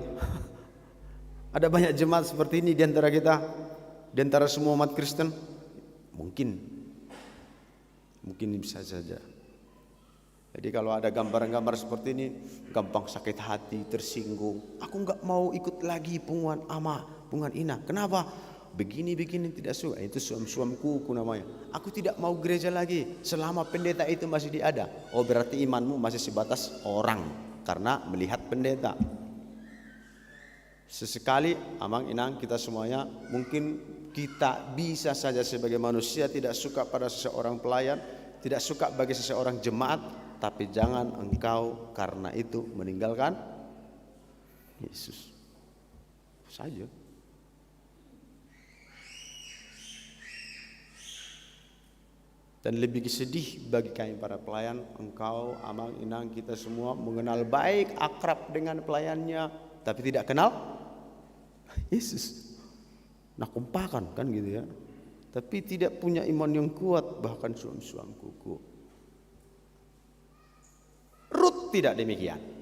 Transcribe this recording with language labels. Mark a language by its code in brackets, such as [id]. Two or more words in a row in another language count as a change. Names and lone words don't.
[id] Ada banyak jemaat seperti ini di antara kita, di antara semua umat Kristen. Mungkin bisa saja. Jadi kalau ada gambar-gambar seperti ini, gampang sakit hati, tersinggung. Aku nggak mau ikut lagi [bbc] punguan ama, punguan ina. [id] Kenapa? Begini tidak suka. Itu suam-suam kuku namanya. Aku tidak mau gereja lagi selama pendeta itu masih ada. Oh berarti imanmu masih sebatas orang karena melihat pendeta. Sesekali [bbc] amang inang [id] kita semuanya mungkin kita bisa saja sebagai manusia tidak suka pada seseorang pelayan, tidak suka bagi seseorang jemaat, tapi jangan engkau karena itu meninggalkan Yesus saja. Dan lebih sedih bagi kami para pelayan, engkau [bbc] amang inang [id] kita semua mengenal baik akrab dengan pelayannya, tapi tidak kenal Yesus. nak kumpakan kan gitu ya. Tapi tidak punya iman yang kuat, bahkan suam-suam kuku. Rut tidak demikian.